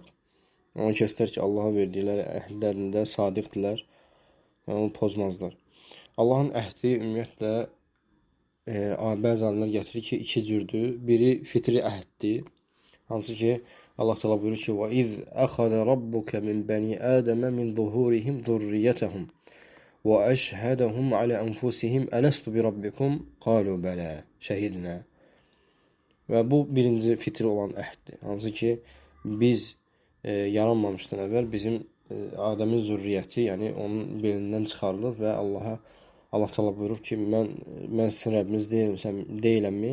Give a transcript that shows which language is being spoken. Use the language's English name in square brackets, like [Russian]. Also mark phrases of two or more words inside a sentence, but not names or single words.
[Azerbaijani] Onu kəslər ki, Allah'a verdikləri əhdlərində sadiqdirlər və onu pozmazlar. Allahın əhdi ümumiyyətlə bəzi alimlər gətirir ki, iki cürdür. Biri fitri əhddir. Hansı ki, Allah Taala buyurur ki, [Arabic] "وإذ أخذ ربك من بني آدم من ظهورهم ذريتهم." وأشهدهم على أنفسهم ألست بربكم قالوا بلى şəhidinə. [Azerbaijani] Və bu birinci fitri olan əhddir. Hansı ki, biz yaranmamışdan əvvəl bizim Adəmin zürriyyəti, yəni onun belindən çıxarılıb və Allah Taala buyurub ki, mən sizin Rəbbiniz deyiləmmi?